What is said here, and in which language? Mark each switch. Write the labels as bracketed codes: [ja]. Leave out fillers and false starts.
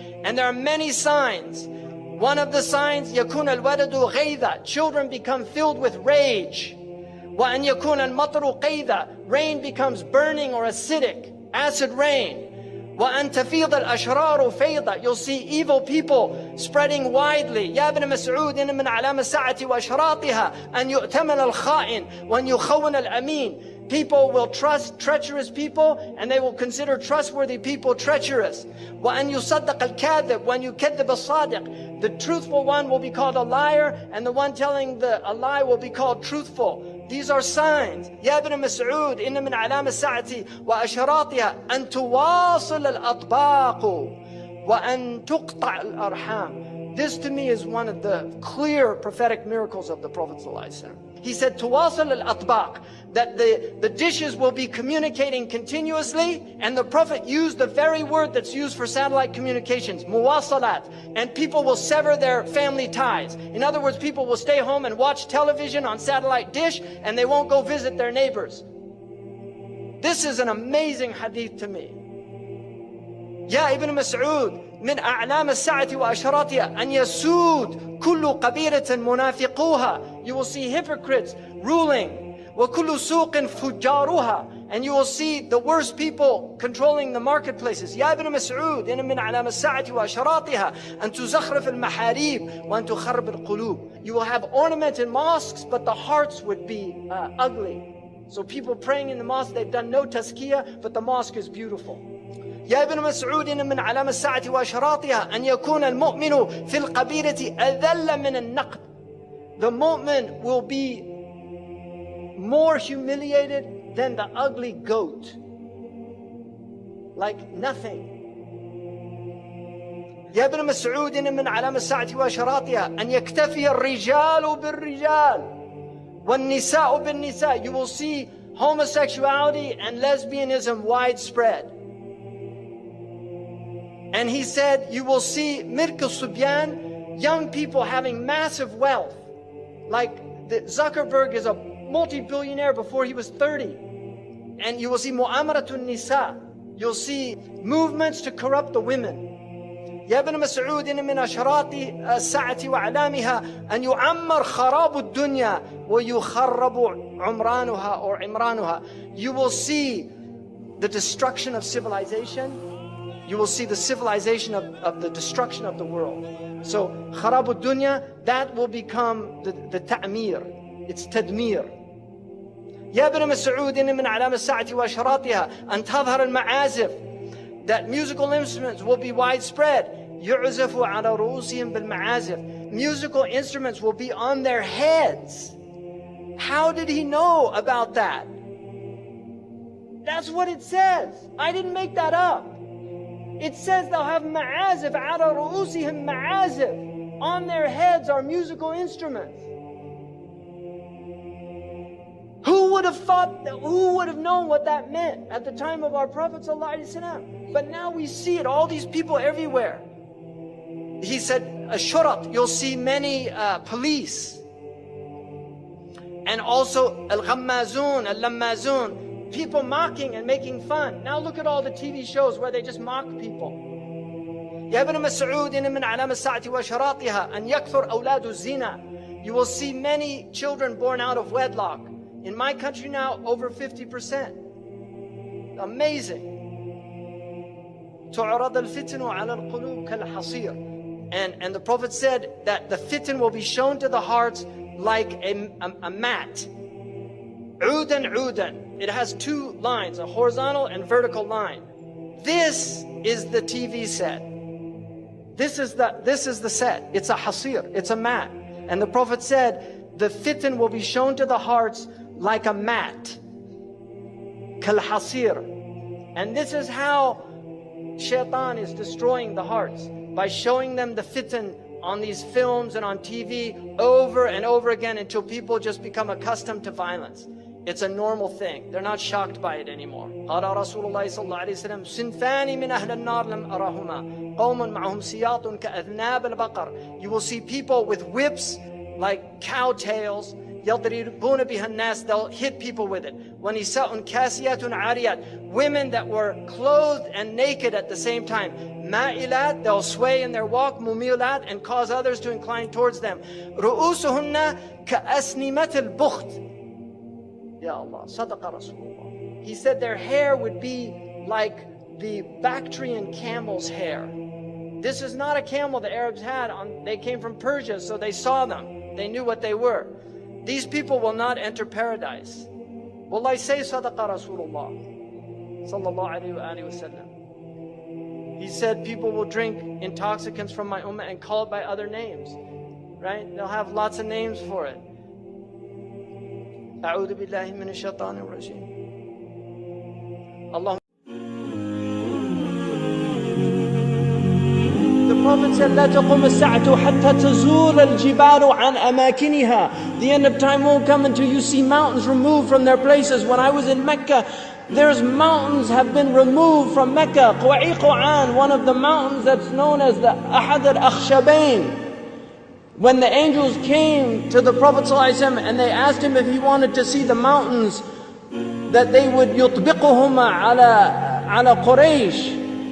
[en] And there are many signs. One of the signs, [ar] يكون الولد غيظا, [en] children become filled with rage. [ar] وأن يكون المطر قيظا, [en] rain becomes burning or acidic, acid rain. [ar] وأن تفيض الأشرار فيضا, [en] you'll see evil people spreading widely. [ar] يا ابن مسعود إن من علامة الساعة وأشراطها أن يؤتمن الخائن وأن يخون الأمين. [en] People will trust treacherous people and they will consider trustworthy people treacherous. [ar] وأن يصدق الكاذب وأن يكذب الصادق. [en] The truthful one will be called a liar and the one telling a lie will be called truthful. These are signs. [ar] يا ابن مسعود إن من علامة الساعة وأشراطها أن تواصل الأطباق وأن تقطع الأرحام. [en] This to me is one of the clear prophetic miracles of the Prophet ﷺ. He said, [ar] تواصل الأطباق, [en] that the dishes will be communicating continuously, and the Prophet used the very word that's used for satellite communications, muwasalat, and people will sever their family ties. In other words, people will stay home and watch television on satellite dish, and they won't go visit their neighbors. This is an amazing hadith to me. [ar] يا ابن مسعود من أعلام الساعة وأشراطها أن يسود كل قبيلة منافقوها. [en] You will see hypocrites ruling. [ar] وكل سوق فجارها. [en] And you will see the worst people controlling the marketplaces. [ar] يا ابن مسعود إن من أعلام الساعة وأشراطها أن تزخرف المحاريب وأن تخرب القلوب. [en] You will have ornamented mosques, but the hearts would be ugly. So people praying in the mosque, they've done no tazkiyah, but the mosque is beautiful. [ar] يا ابن مسعود إن من علامة الساعة وأشراطها أن يكون المؤمن في القبيلة أذل من النقد. [en] The mu'min will be more humiliated than the ugly goat. Like nothing. [ar] يا ابن مسعود إن من علامة الساعة وأشراطها أن يكتفي الرجال بالرجال والنساء بالنساء. [en] You will see homosexuality and lesbianism widespread. And he said, you will see Mirk al-Subyan, young people having massive wealth. Like Zuckerberg is a multi-billionaire before he was 30. And you will see Mu'amaratun Nisa. You'll see movements to corrupt the women. [ar] يا ابن مسعود إن من أشراط الساعة وأعلامها أن يعمر خراب الدنيا ويخرب عمرانها or عمرانها. [en] You will see the destruction of civilization. You will see the civilization of the destruction of the world. So, [ar] خراب الدنيا, [en] that will become the ta'mir. It's tadmir. [ar] يا ابن مسعود إن من علامة الساعة وأشراطها أن تظهر المعازف. [en] That musical instruments will be widespread. [ar] يعزف على رؤوسهم بالمعازف. [en] Musical instruments will be on their heads. How did he know about that? That's what it says. I didn't make that up. It says they'll have ma'azif, [ar] ala ru'usihim ma'azif. [en] On their heads are musical instruments. Who would have thought that, who would have known what that meant at the time of our Prophet ﷺ? But now we see it, all these people everywhere. He said, ashurat, you'll see many police. And also al-ghammazun, al-lammazun. People mocking and making fun. Now look at all the TV shows where they just mock people. [ar] يا ابن مسعود إن من علامة الساعة وأشراطها أن يكثر أولاد الزنا. [en] You will see many children born out of wedlock. In my country now, over 50%. Amazing. [ar] تعرض الفتن على القلوب كالحصير. [en] And the Prophet said that the fitan will be shown to the hearts like a mat. [ar] عودا عودا. [en] It has two lines, a horizontal and vertical line. This is the TV set. This is the set. It's a hasir, it's a mat. And the Prophet said, the fitan will be shown to the hearts like a mat. Kal hasir. And this is how shaitan is destroying the hearts, by showing them the fitan on these films and on TV over and over again until people just become accustomed to violence. It's a normal thing. They're not shocked by it anymore. [ar] قال رسول الله صلى الله عليه وسلم صنفان من أهل النار لم أرهما قوم معهم سياط كأذناب البقر. [en] You will see people with whips like cow tails. [ar] يضربون بها الناس. [en] They'll hit people with it. [ar] ونساء كاسيات عاريات. [en] Women that were clothed and naked at the same time. [ar] مائلات. [en] They'll sway in their walk. [ar] مميلات. [en] And cause others to incline towards them. [ar] رؤوسهن كأسنمة البخت. Ya Allah, Sadaqa Rasulullah. [en] He said their hair would be like the Bactrian camel's hair. This is not a camel the Arabs had. They came from Persia, so they saw them. They knew what they were. These people will not enter paradise. Wallahi, say Sadaqa Rasulullah Sallallahu Alaihi Wasallam. He said people will drink intoxicants from my ummah and call it by other names. Right? They'll have lots of names for it. [ar] أعوذ بالله من الشيطان الرجيم. اللهم. [en] The Prophet said, [ar] لا تقوم الساعة حتى تزول الجبال عن أماكنها. [en] The end of time won't come until you see mountains removed from their places. When I was in Mecca, there's mountains have been removed from Mecca. Quwa'iqan, one of the mountains that's known as the Ahadith al-Akhshabain. When the angels came to the Prophet ﷺ and they asked him if he wanted to see the mountains that they would [ar] يطبقهما على [en] Quraysh.